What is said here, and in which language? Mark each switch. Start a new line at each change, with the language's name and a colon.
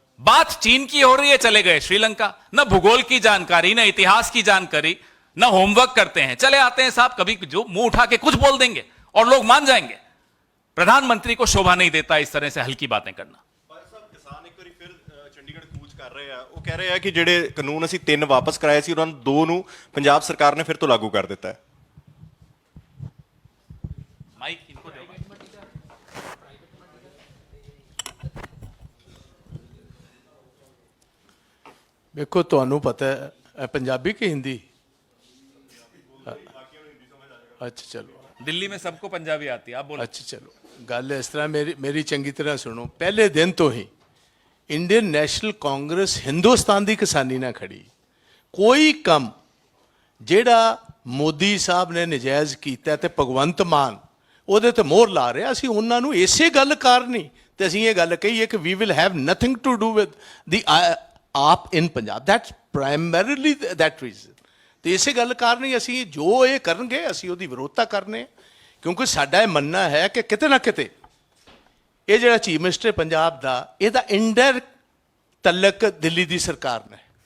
Hindi: बात चीन की हो रही है, चले गए श्रीलंका। न भूगोल की जानकारी, न इतिहास की जानकारी, न होमवर्क करते हैं, चले आते हैं साहब कभी जो मुंह उठा के कुछ बोल देंगे और लोग मान जाएंगे। प्रधानमंत्री को शोभा नहीं देता इस तरह से हल्की बातें करना। किसान एक बार फिर चंडीगढ़ कूच
Punjabi: ਕਰ ਰਹੇ ਆ, ਉਹ ਕਹਿ ਰਹੇ ਆ ਕਿ ਜਿਹੜੇ ਕਾਨੂੰਨ ਅਸੀਂ 3 ਵਾਪਸ ਕਰਾਏ ਸੀ ਉਹਨਾਂ ਨੂੰ 2 ਨੂੰ ਪੰਜਾਬ ਸਰਕਾਰ ਨੇ ਫਿਰ ਤੋਂ ਲਾਗੂ ਕਰ ਦਿੱਤਾ ਹੈ।
Hindi: माइक इनको दो।
Punjabi: देखो ਤੁਹਾਨੂੰ ਪਤਾ ਹੈ ਇਹ ਪੰਜਾਬੀ ਕਿ ਹਿੰਦੀ?
Hindi: अच्छा चलो दिल्ली में सबको पंजाबी आती है, आप बोलो।
Punjabi: अच्छा चलो गल इस तरह मेरी चंगी तरह सुनो। पहले दिन तो ही इंडियन नेशनल कांग्रेस हिंदुस्तान की किसानी ना खड़ी। कोई कम ਜਿਹੜਾ ਮੋਦੀ ਸਾਹਿਬ ਨੇ ਨਜਾਇਜ਼ ਕੀਤਾ ਤੇ ਭਗਵੰਤ ਮਾਨ ਉਹਦੇ ਤੇ ਮੋਹਰ ਲਾ ਰਿਹਾ, ਅਸੀਂ ਉਹਨਾਂ ਨੂੰ ਇਸੇ ਗੱਲ ਕਾਰਨ ਤੇ ਅਸੀਂ ਇਹ ਗੱਲ ਕਹੀ ਹੈ ਕਿ
English: We will have nothing to do with the AAP in Punjab. That's primarily that reason.
Punjabi: ਤੇ ਇਸੇ ਗੱਲ ਕਾਰਨ ਹੀ ਅਸੀਂ ਜੋ ਇਹ ਕਰਨਗੇ ਅਸੀਂ ਉਹਦੀ ਵਿਰੋਧਤਾ ਕਰਨੇ, ਕਿਉਂਕਿ ਸਾਡਾ ਇਹ ਮੰਨਣਾ ਹੈ ਕਿ ਕਿਤੇ ਨਾ ਕਿਤੇ ਇਹ ਜਿਹੜਾ ਚੀਫ ਮਿਨਿਸਟਰ ਪੰਜਾਬ ਦਾ ਇਹਦਾ ਇੰਡਾਇਰੈਕਟ ਤਲਕ ਦਿੱਲੀ ਦੀ ਸਰਕਾਰ ਨੇ।